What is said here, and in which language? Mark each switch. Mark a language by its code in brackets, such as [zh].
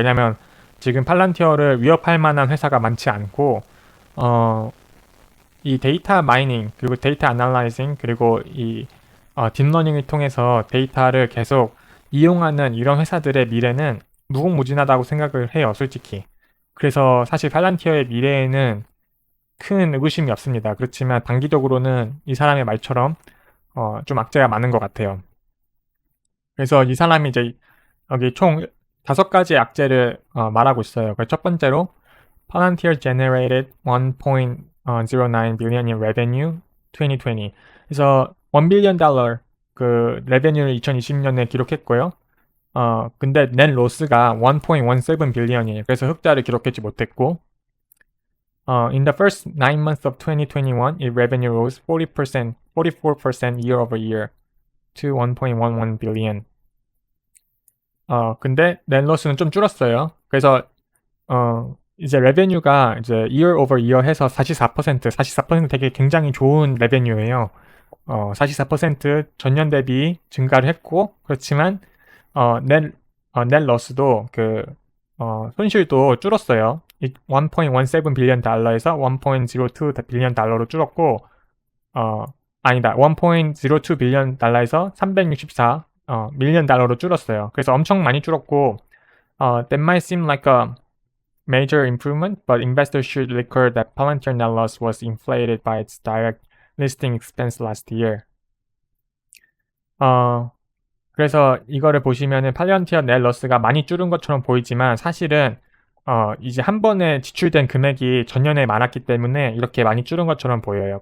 [ko] 왜냐하면 지금 팔란티어를 위협할 만한 회사가 많지 않고 이 데이터 마이닝 그리고 데이터 애널라이징 그리고 이 딥러닝을 통해서 데이터를 계속 이용하는 이런 회사들의 미래는 무궁무진하다고 생각을 해요, 솔직히. 그래서 사실 팔란티어의 미래에는 큰 의구심이 없습니다. 그렇지만 단기적으로는 이 사람의 말처럼 좀 악재가 많은 것 같아요. 그래서 이 사람이 이제 여기 총 5가지 악재를 말하고 있어요. 첫 번째로 [en] Palantir generated 1.09 billion in revenue 2020. [ko] 그래서 1 빌리언 달러 그 레베뉴를 2020년에 기록했고요. 근데 net 로스가 1.17 빌리언이에요. 그래서 흑자를 기록하지 못했고, [en] in the first 9 months of 2021, its revenue rose 44% year over year to 1.11 billion. [ko] 근데 net loss는 좀 줄었어요. 그래서 이제 레베뉴가 이제 year over year 해서 44% 되게 굉장히 좋은 레베뉴예요. 44% 전년 대비 증가를 했고, 그렇지만 넷 러스도 손실도 줄었어요. 1.17 빌리언 달러에서 1.02 빌리언 달러로 줄었고, 아니다. 1.02 빌리언 달러에서 364 밀리언 달러로 줄었어요. 그래서 엄청 많이 줄었고, [en] that might seem like a major improvement, but investors should recall that Palantir net loss was inflated by its direct listing expense last year. [ko] 그래서 이거를 보시면은 팔란티어 넷 러스가 많이 줄은 것처럼 보이지만 사실은 이제 한 번에 지출된 금액이 전년에 많았기 때문에 이렇게 많이 줄은 것처럼 보여요.